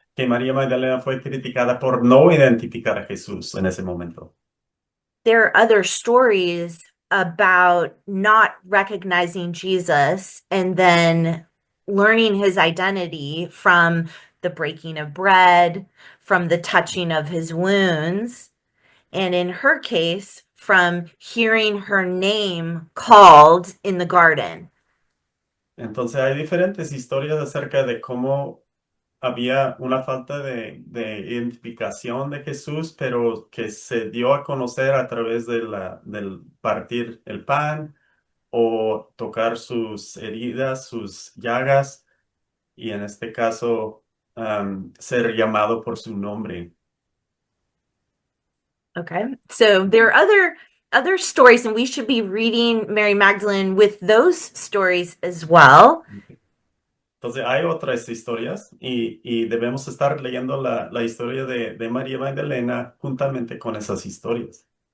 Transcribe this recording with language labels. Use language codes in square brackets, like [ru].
[es] Que María Magdalena fue criticada por no identificar a Jesús en ese momento. [en] There are other stories about not recognizing Jesus and then learning his identity from the breaking of bread, from the touching of his wounds, and in her case, from hearing her name called in the garden. [es] Entonces hay diferentes historias acerca de cómo había una falta de identificación de Jesús, pero que se dio a conocer a través del partir el pan o tocar sus heridas, sus llagas, y en este caso ser llamado por su nombre. [en] Okay, so there are other stories, and we should be reading Mary Magdalene with those stories as well. [es] Entonces hay otras historias y debemos estar leyendo la historia de María Magdalena juntamente con esas historias.